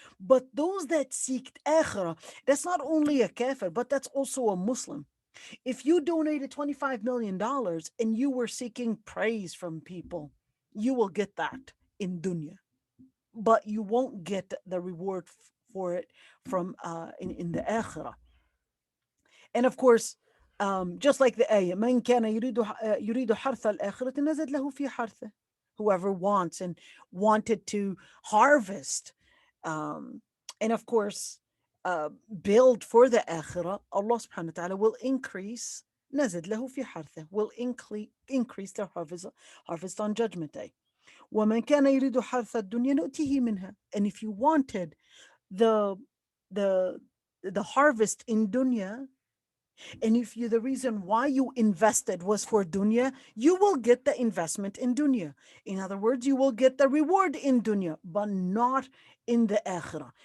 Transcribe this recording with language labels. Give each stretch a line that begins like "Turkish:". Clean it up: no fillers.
English: But those that seek akhirah, that's not only a kafir, but that's also a Muslim. If you donated $25 million and you were seeking praise from people, you will get that in dunya, but you won't get the reward for it from in the akhirah. And of course, just like the ayah,
Arabic: من كان يريد حرث الآخرة نزد له في حرثه.
English: Whoever wants and wanted to harvest, um, and of course, uh, build for the akhirah, Allah subhanahu wa ta'ala will increase,
Arabic: نزد له في حرثه,
English: will increase their harvest on judgment day.
Arabic: ومن كان يريد حرث الدنيا نؤتيه منها.
English: And if you wanted the the the harvest in dunya, and if you the reason why you invested was for dunya, you will get the investment in dunya. In other words, you will get the reward in dunya, but not in the akhirah.